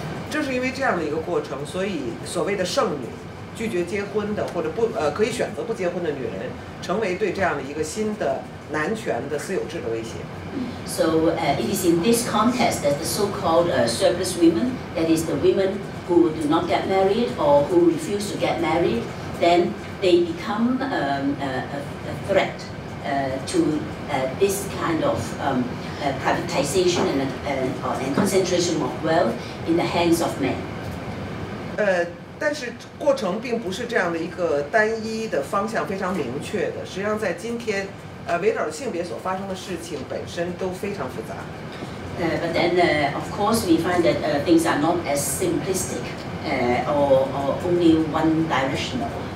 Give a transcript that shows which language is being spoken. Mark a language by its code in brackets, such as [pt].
[zh] 正是因为这样的一个过程，所以所谓的剩女、拒绝结婚的或者可以选择不结婚的女人，成为对这样的一个新的男权的私有制的威胁。 [en] So it is in this context that the so-called surplus women, that is the women who do not get married or who refuse to get married, then they become a threat to this kind of privatization and concentration of wealth in the hands of men. [zh] 但是过程并不是这样的一个单一的方向非常明确的。实际上，在今天，围绕着性别所发生的事情本身都非常复杂。 [en] But then, of course, we find that things are not as simplistic or only one-directional.